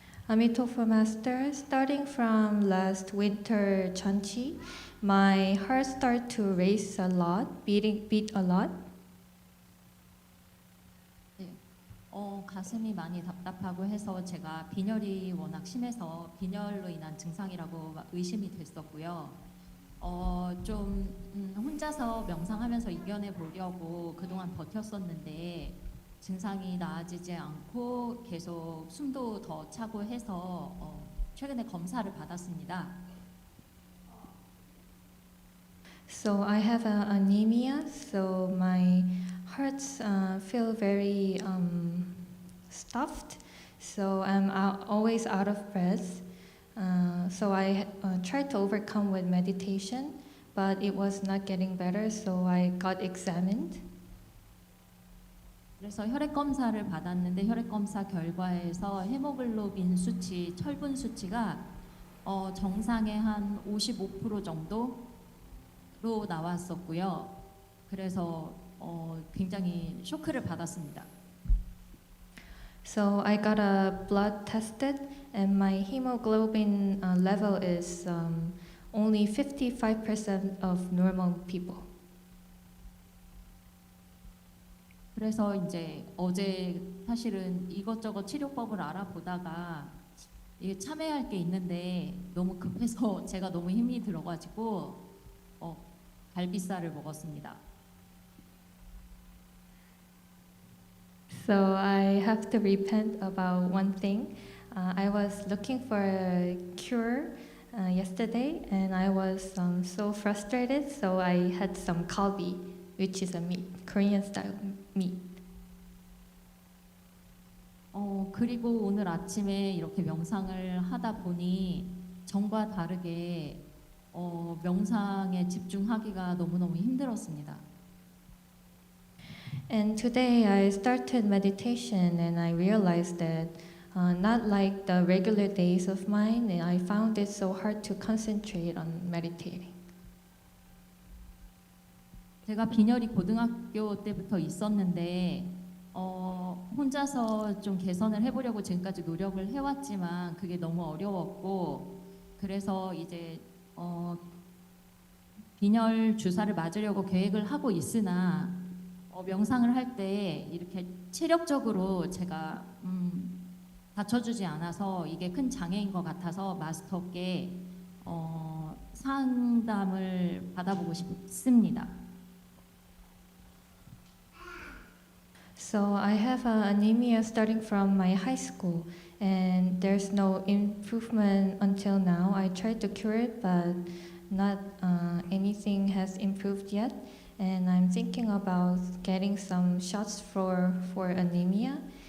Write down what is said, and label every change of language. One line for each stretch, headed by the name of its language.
English: Amitabha Master, starting from last winter Chanchi, my heart started to race a lot, beat a lot.
Korean: 가슴이 많이 답답하고 해서 제가 빈혈이 워낙 심해서 빈혈로 인한 증상이라고 의심이 됐었고요. 혼자서 명상하면서 이겨내 보려고 그동안 버텼었는데 증상이 나아지지 않고 계속 숨도 더 차고 해서 최근에 검사를 받았습니다.
English: So I have anemia, so my hearts feel very stuffed, so I'm always out of breath. So I tried to overcome with meditation, but it was not getting better, so I got examined.
Korean: 그래서 혈액 검사를 받았는데 혈액 검사 결과에서 헤모글로빈 수치, 철분 수치가 정상의 한 55% 정도로 나왔었고요. 그래서 굉장히 쇼크를 받았습니다.
English: So I got a blood tested, and my hemoglobin level is only 55% of normal people.
Korean: 그래서 이제 어제 사실은 이것저것 치료법을 알아보다가 이게 참여할 게 있는데 너무 급해서 제가 너무 힘이 들어가지고 갈비살을 먹었습니다.
English: So I have to repent about one thing. I was looking for a cure yesterday, and I was so frustrated, so I had some kalbi, which is a meat, Korean style meat.
Korean: 그리고 오늘 아침에 이렇게 명상을 하다 보니 전과 다르게 명상에 집중하기가 너무너무 힘들었습니다.
English: And today I started meditation, and I realized that not like the regular days of mine, I found it so hard to concentrate on meditating.
Korean: 제가 빈혈이 고등학교 때부터 있었는데 혼자서 좀 개선을 해보려고 지금까지 노력을 해왔지만 그게 너무 어려웠고 그래서 이제 빈혈 주사를 맞으려고 계획을 하고 있으나 명상을 할 때 이렇게 체력적으로 제가 받쳐주지 않아서 이게 큰 장애인 것 같아서 마스터께 상담을 받아보고 싶습니다.
English: So I have anemia starting from my high school, and there's no improvement until now. I tried to cure it, but not anything has improved yet. And I'm thinking about getting some shots for anemia.